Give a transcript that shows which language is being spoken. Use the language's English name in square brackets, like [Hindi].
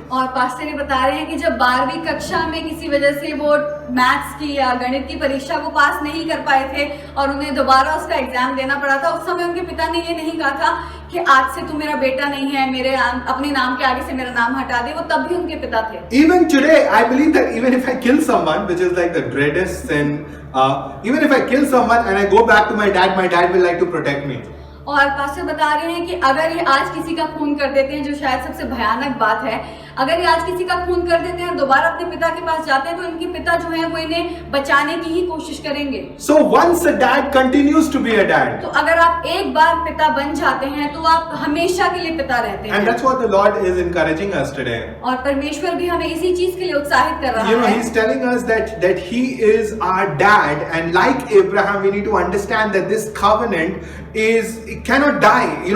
[Hindi] और पास्टर ये बता रहे हैं कि जब 12वीं कक्षा में किसी वजह से वो मैथ्स की या गणित की परीक्षा को पास नहीं कर पाए थे और उन्हें दोबारा उसका एग्जाम देना पड़ा था, उस समय उनके पिता ने ये नहीं कहा था कि आज से तू मेरा बेटा नहीं है, मेरे अपने नाम के आगे से मेरा नाम हटा दे। वो तब भी उनके पिता थे। [English] Even today, I believe that even if I kill someone, which is like the dreadest sin, even if I kill someone and I go back to my dad will like to protect me. [Hindi] और pastor बता रहे हैं कि अगर ये आज किसी का खून कर देते हैं, जो शायद सबसे भयानक बात है, अगर ये आज किसी का खून कर देते हैं और दोबारा अपने पिता के पास जाते हैं तो इनके पिता जो हैं वो इन्हें बचाने की ही कोशिश करेंगे। [English] So once a dad continues to be a dad. [Hindi] तो अगर आप एक बार पिता बन जाते हैं तो आप हमेशा के लिए पिता रहते हैं। [English] And that's what the Lord is encouraging us today. [Hindi] और परमेश्वर भी हमें इसी चीज के लिए उत्साहित कर रहा है। [English] He's telling us that He is our dad, and like Abraham, we need to understand that this covenant it cannot die.